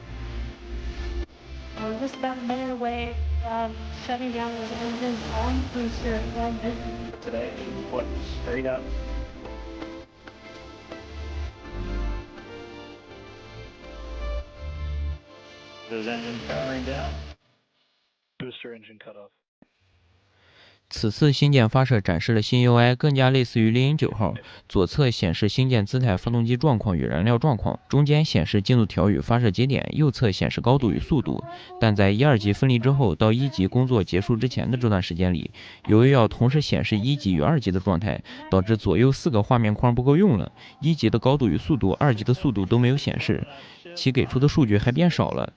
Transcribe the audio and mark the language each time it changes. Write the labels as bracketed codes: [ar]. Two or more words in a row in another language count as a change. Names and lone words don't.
[en] We're just about a minute away from shutting down those engines on booster engine. Today, foot straight up. Those engines powering down. Booster engine cut off. [zh] 此次星舰发射展示了新 UI，更加類似於獵鷹9號。左側顯示星艦姿態、發動機狀況與燃料狀況，中間顯示進度條與發射節點，右側顯示高度與速度。但在1、2級分離之後，到1級工作結束之前的這段時間裡，由於要同時顯示1級與2級的狀態，導致左右4個畫面框不夠用了。1級的高度與速度、2級的速度都沒有顯示，其給出的數據還變少了。